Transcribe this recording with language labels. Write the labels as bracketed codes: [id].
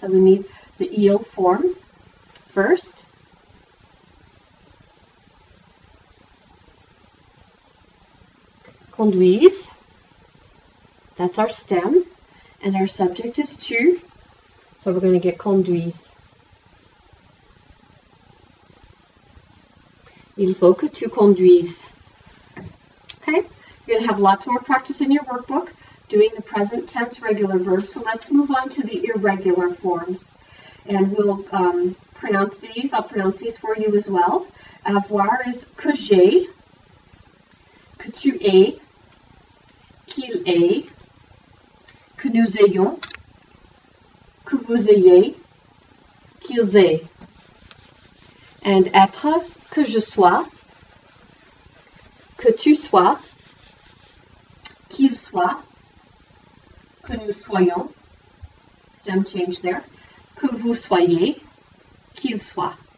[en] So we need the il form first. Conduise. That's our stem. And our subject is tu. So we're going to get conduise. [fr] Il faut que tu conduises. [en] Okay, you're going to have lots more practice in your workbook doing the present tense regular verbs. So let's move on to the irregular forms. And we'll pronounce these. I'll pronounce these for you as well. [fr] Avoir is que j'ai, que tu aies, qu'il ait, que nous ayons, que vous ayez, qu'ils aient. And être, que je sois, que tu sois, qu'il soit, que nous soyons, [en] stem change there, [fr] que vous soyez, qu'il soit.